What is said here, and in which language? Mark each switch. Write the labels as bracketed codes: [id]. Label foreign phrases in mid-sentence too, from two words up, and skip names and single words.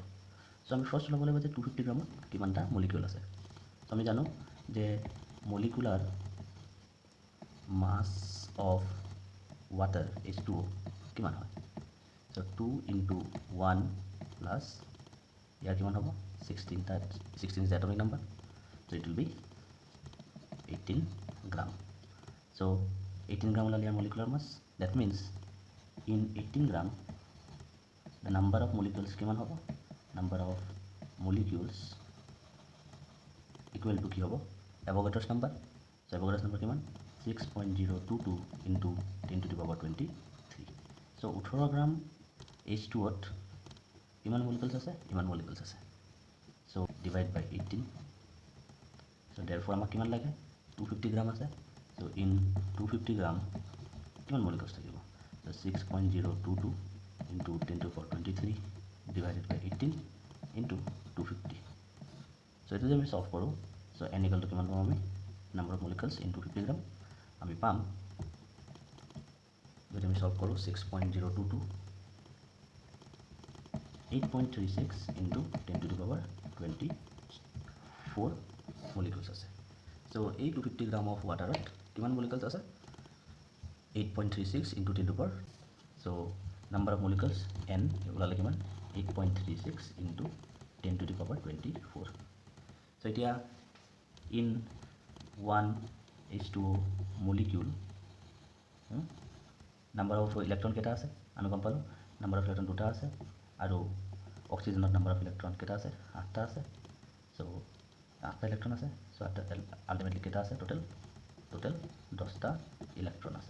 [as] চ' আমি ফাৰ্ষ্ট ল'ব লাগিব যে 250 গ্ৰামত কিমানটা মলিকুল আছে। চ' আমি জানো যে [en] molecular mass of water [as] H2O কিমান হয়। [en] So 2 × 1 plus [as] ইয়াৰ কিমান হ'ব [en] 16 is the atomic number so it will be 18 gram. So 18 gram ওলালে molecular mass that means in 18 gram the number of molecules [as] কিমান হ'ব [en] number of molecules equal to [as] কি হ'ব [en] Avogadro's number. So Avogadro's number কিমান 6.022 into 10 to the power 23. So 18 gram [as] H2O কিমান molecules আছে ইমান molecules আছে. [en] So divide by 18. So therefore [as] আমাক কিমান লাগে 250 গ্রাম আছে. [en] So in [as] 250 গ্রাম কিমান molecules থাকিব. [en] So 6.022 into 10 to the power 23 divided by 18 into 250. [as] So এইটো যে আমি সলভ কৰোঁ. [en] So n equal to [as] কিমান পাম আমি [en] number of molecules in 250 গ্রাম. [as] আমি পাম যদি আমি সলভ কৰোঁ 6.022 8.36 [en] into 10 to the power 24 molecules [as] আছে। চ' এই 250 [en] gram of [as] ৱাটাৰত কিমান মলিকুলছ আছে 8.36 [en] into 10 to the power, [as] চ' [en] number of molecules [as] n ওলালে কিমান 8.36 [en] into 10 to the power 24. [as] চ' এতিয়া [en] in 1H2O molecule number of electron [as] কেইটা আছে আমি গম পালোঁ, [en] number of electron [as] দুটা আছে আৰু অক্সিজেনত [en] number of electron [as] কেইটা আছে 8টা আছে। চ' 8টা ইলেক্ট্ৰন আছে, চ' 8টা আল্টিমেটলি কেইটা আছে টোটেল 10টা ইলেক্ট্ৰন আছে।